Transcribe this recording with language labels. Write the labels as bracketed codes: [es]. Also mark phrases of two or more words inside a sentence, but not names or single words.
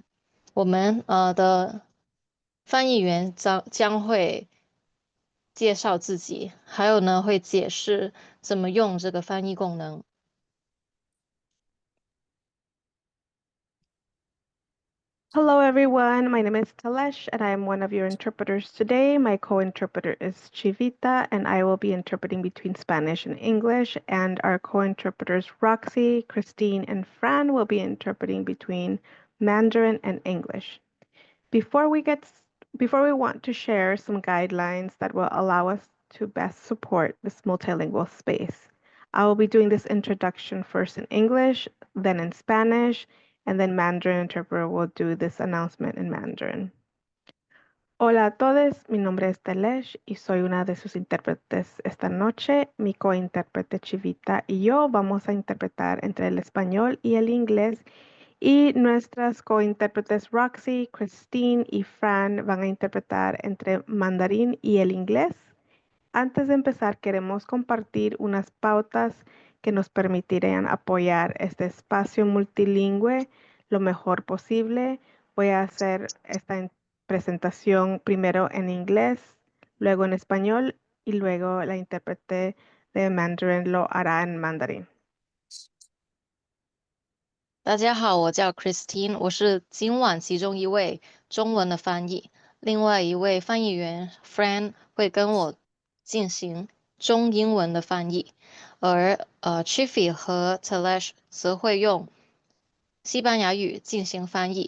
[zh] 我们的翻译员将会介绍自己，还有呢会解释怎么用这个翻译功能。 [en] Hello everyone, my name is Talesh and I am one of your interpreters today. My co-interpreter is Chivita and I will be interpreting between Spanish and English, and our co-interpreters Roxy, Christine, and Fran will be interpreting between Mandarin and English. Before we want to share some guidelines that will allow us to best support this multilingual space. I will be doing this introduction first in English, then in Spanish, and then Mandarin interpreter will do this announcement in Mandarin. [es] Hola a todos, mi nombre es Telesh y soy una de sus intérpretes esta noche. Mi cointérprete Chivita y yo vamos a interpretar entre el español y el inglés, y nuestras cointérpretes Roxy, Christine y Fran van a interpretar entre mandarín y el inglés. Antes de empezar, queremos compartir unas pautas que nos permitirían apoyar este espacio multilingüe lo mejor posible. Voy a hacer esta presentación primero en inglés, luego en español y luego la intérprete de Mandarin lo hará en mandarín. [zh] 大家好，我叫 Christine，我是今晚其中一位中文的翻译，另外一位翻译员 Fran 会跟我进行中英文的翻译，而Chiffy 和 Talesh 则会用西班牙语进行翻译。